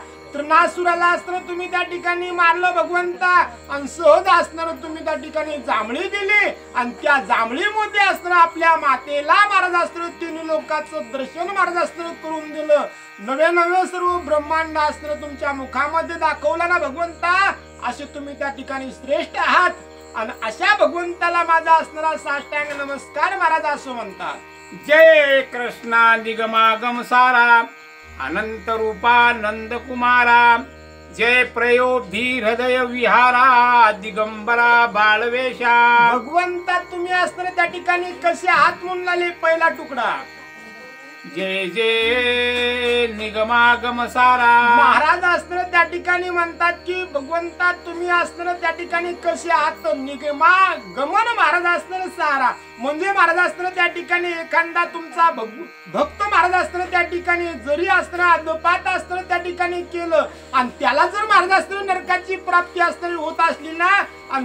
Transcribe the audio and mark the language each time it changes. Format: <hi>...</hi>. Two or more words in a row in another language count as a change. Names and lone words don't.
<mr>तृणासुराला असणारं तुम्ही त्या ठिकाणी मारलं भगवंता आणि सहज असणारं तुम्ही त्या ठिकाणी जांभळी दिली आणि त्या जांभळीमध्ये असणारं आपल्या मातेला महाराज असणारं तिन्ही लोकांचं दर्शन महाराज असणारं करून दिलं। नवे नवे सर्व ब्रह्मांड असणारं तुमच्या मुखामध्ये दाखवलं ना भगवंता। असे तुम्ही त्या ठिकाणी श्रेष्ठ आहात आणि अशा भगवंताला माझा असणारा साष्टांग नमस्कार महाराज असं म्हणतात। जय कृष्णा निगमागम सारा अनंत रूपा नंद कुमारा जय प्रयोधी हृदय विहारा दिगंबरा बाळवेशा। भगवंता तुम्ही असणारे त्या ठिकाणी कसे आहात म्हणले पहिला तुकडा जय जय निगमागम सारा। महाराज असणारे त्या ठिकाणी म्हणतात की भगवंता तुम्ही असणारे त्या ठिकाणी कसे आहात निगमा गमन महाराज असणारे सारा म्हणजे महाराज असणारे त्या ठिकाणी एखादा तुमचा भक्त महाराज असणारे त्या ठिकाणी जरी असणारा अधपात असणारे त्या ठिकाणी केलं आणि त्याला जर महाराज असणारे नरकाची प्राप्ती असणारी होत असली ना आणि</mr>